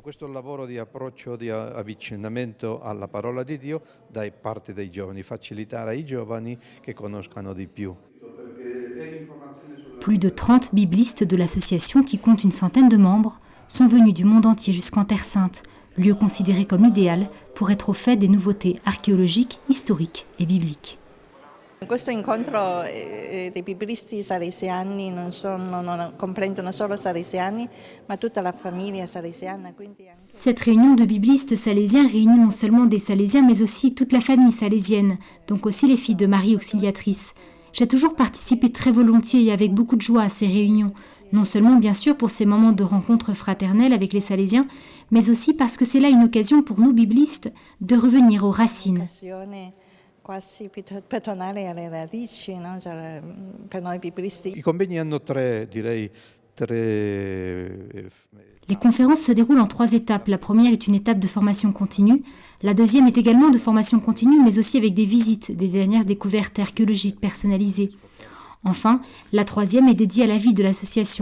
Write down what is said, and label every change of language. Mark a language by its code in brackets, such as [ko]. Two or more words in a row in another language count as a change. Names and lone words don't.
[fr] Plus de 30 biblistes de l'association, qui compte une centaine de membres, sont venus du monde entier jusqu'en Terre Sainte, lieu considéré comme idéal pour être au fait des nouveautés archéologiques, historiques et bibliques. [it] Questo incontro dei biblisti salesiani non comprendono solo salesiani, ma tutta la famiglia salesiana. [fr] Cette réunion de biblistes salésiens réunit non seulement des salésiens, mais aussi toute la famille salésienne, donc aussi les filles de Marie Auxiliatrice. J'ai toujours participé très volontiers et avec beaucoup de joie à ces réunions, non seulement bien sûr pour ces moments de rencontre fraternelle avec les salésiens, mais aussi parce que c'est là une occasion pour nous biblistes de revenir aux racines. [it] Quasi pettonare alle radici, no? Per noi biblisti. I convegni hanno tre. [fr] Les conférences se déroulent en 3 étapes. La première est une étape de formation continue. La deuxième est également de formation continue, mais aussi avec des visites, des dernières découvertes archéologiques personnalisées. Enfin, la troisième est dédiée à la vie de l'association.